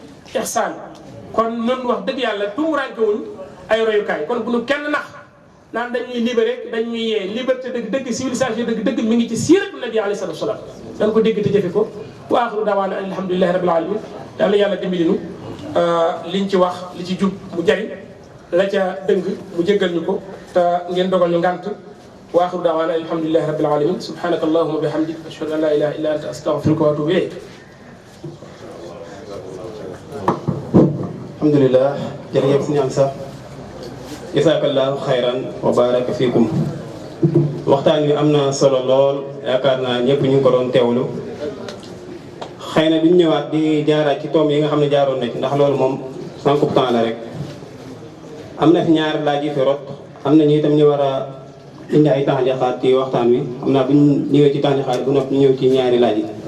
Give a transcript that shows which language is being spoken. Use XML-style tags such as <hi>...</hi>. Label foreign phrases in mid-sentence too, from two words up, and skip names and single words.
<wo>ihsaan kon noonu wax dëgg yàlla tumuraanke wuñ ay royukaay kon bu nu kenn nax naan dañuy libéré dañuy yee liberté dëgg civilisation dëgg mi ngi ci</wo> <ar>سيرة النبي عليه الصلاة والسلام</ar> <wo>dañ ko dégg te jëfe ko</wo> <ar>وآخر دعوانا الحمد لله رب العالمين</ar> <wo>yàlla dimbali nu liñ ci wax li ci jub mu jariñ la ca dëng mu jéggal ñu ko te ngeen dogal ñu ngànt</wo> <ar>وآخر دعوانا الحمد لله رب العالمين سبحانك اللهم وبحمدك أشهد أن لا إله إلا أنت أستغفرك وأتوب إليك</ar> <wo>alhamdulilah jërëjëf suñu am sax</wo> <ar>جزاك الله خيرا وبارك فيكم</ar> <wo>waxtaan wi am na solo lool yaakaar naa ñëpp ñu ngi ko doon teewlu xëy na duñ ñëwaat di jaaraat ci toom yi nga xam ne jaaroon na ci ndax loolu moom sànqub temps la rek am na fi ñaari laaj yi fi rot am na ñu itam ñu war a indi ay taxajaxaat ci waxtaan wi xam naa buñ ñëwee ci taxajaxaat bu noppi ñu ñëw ci ñaari laaj yi</wo>